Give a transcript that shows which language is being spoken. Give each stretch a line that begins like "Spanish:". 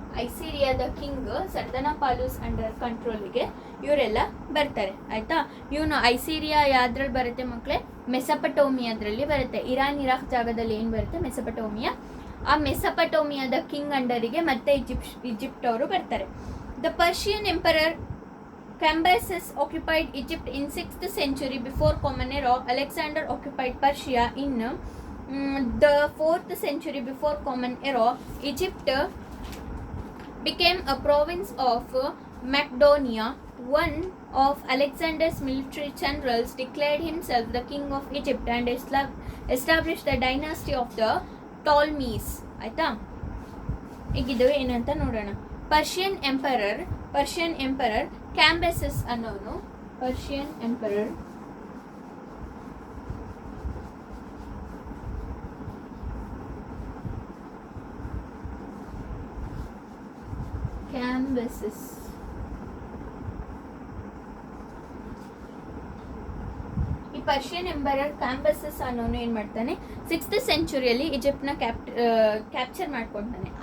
Kannada: ಐಸಿರಿಯಾದ king ಸರ್ದನಾಪಾಲುಸ್ under ಕಂಟ್ರೋಲ್ಗೆ ಇವರೆಲ್ಲ ಬರ್ತಾರೆ, ಆಯ್ತಾ. ಇವನು ಐಸಿರಿಯಾ ಯಾವ್ದ್ರಲ್ಲಿ ಬರುತ್ತೆ ಮಕ್ಕಳೇ, ಮೆಸಪಟೋಮಿಯಾದ್ರಲ್ಲಿ ಬರುತ್ತೆ. ಇರಾನ್ ಇರಾಕ್ ಜಾಗದಲ್ಲಿ ಏನು ಬರುತ್ತೆ, ಮೆಸಪಟೋಮಿಯಾ. ಆ ಮೆಸಪಟೋಮಿಯಾದ ಕಿಂಗ್ ಅಂಡರಿಗೆ ಮತ್ತೆ ಈಜಿಪ್ಟ್ ಅವರು ಬರ್ತಾರೆ.
English: The Persian emperor Cambyses occupied Egypt in 6th century before Common Era. Alexander occupied Persia in the 4th century before Common Era. Egypt became a province of Macedonia. One of Alexander's military generals declared himself the king of Egypt and established the dynasty of the Ptolemies.
Kannada: ಆಯಿತಾ, ಈಗಿದು ಏನಂತ ನೋಡೋಣ. Persian emperor ಕ್ಯಾಂಬೆಸಸ್ ಅನ್ನೋನು, Persian emperor ಕ್ಯಾಂಬೆಸಸ್ ಈ Persian emperor ಕ್ಯಾಂಬೆಸಸ್ ಅನ್ನೋನು ಏನು ಮಾಡ್ತಾನೆ, 6th ಸೆಂಚುರಿಯಲ್ಲಿ ಈಜಿಪ್ಟ್ನ capture ಮಾಡ್ಕೊಳ್ತಾನೆ.